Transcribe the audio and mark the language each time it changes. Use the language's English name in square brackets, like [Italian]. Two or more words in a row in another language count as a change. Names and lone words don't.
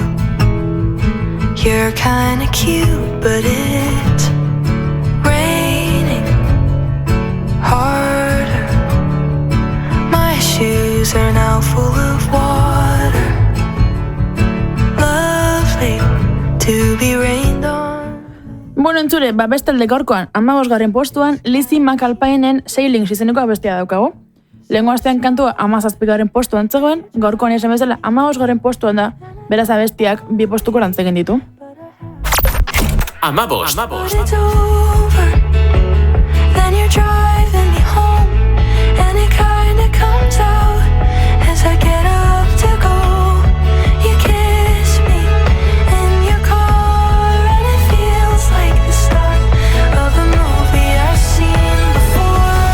[English] You're kinda cute, but it's raining harder. My shoes are now full of water. Lovely to be rained on. [Basque] Bueno, entzure, bestalde gaurkoan 15. postuan Lizzie McAlpinen Sailings izeneko abestia daukagu. Lehengo astean kantua 17. postuan zegoen, gaurkoan esan bezala 15. postuan da, beraz abestiak 2 postuko rantzegin ditu. 15. [English] But it's over. Then you're driving me home, and it kinda comes out as I get up to go. You kiss me in your car, and it feels like the start of a movie I've seen before.